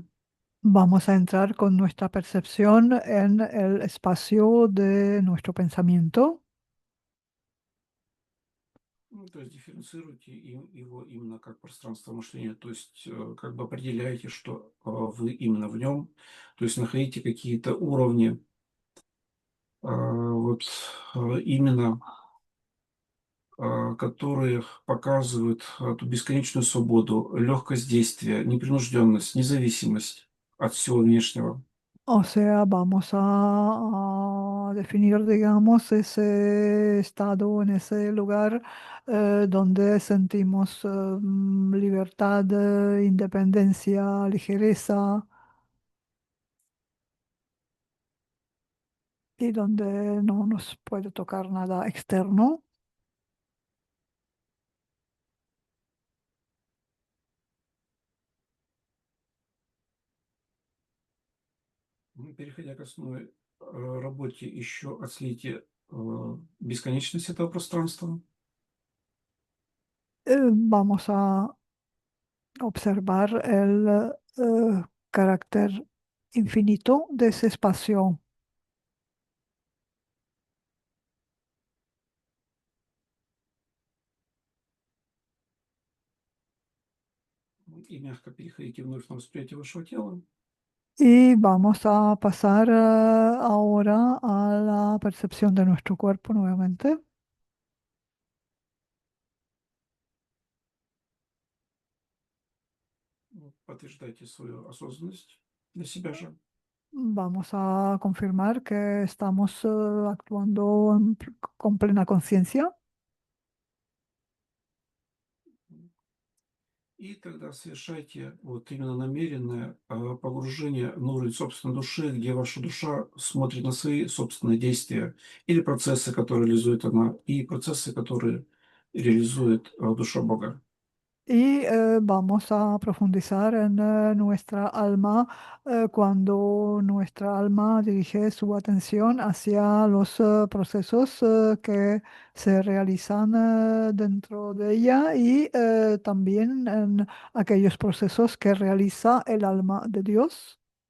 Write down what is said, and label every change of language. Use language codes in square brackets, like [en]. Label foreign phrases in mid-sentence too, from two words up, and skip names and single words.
[es] Vamos a entrar con nuestra percepción en el espacio de nuestro pensamiento. [ru] Ну, то есть дифференцируйте его именно как пространство мышления, то есть как бы определяете, что вы именно в нем, то есть находите какие-то уровни вот именно, которые показывают ту бесконечную свободу, легкость действия, непринужденность, независимость от всего внешнего. [es] O sea, vamos a definir, digamos, ese estado en ese lugar donde sentimos libertad, independencia, ligereza y donde no nos puede tocar nada externo. [ru] Переходя к основной работе, еще отследите бесконечность этого пространства. [es] Vamos a observar el carácter infinito de ese espacio. [ru] И мягко переходите вновь на восприятие вашего тела. [es] Y vamos a pasar ahora a la percepción de nuestro cuerpo nuevamente. [ru] Подтверждайте свою осознанность для себя же. [es] Vamos a confirmar que estamos actuando con plena conciencia. [ru] И тогда совершайте вот именно намеренное погружение на уровень собственной души, где ваша душа смотрит на свои собственные действия или процессы, которые реализует она, и процессы, которые реализует душа Бога. [es] Y vamos a profundizar en nuestra alma cuando nuestra alma dirige su atención hacia los procesos que se realizan dentro de ella y también en aquellos procesos que realiza el alma de Dios.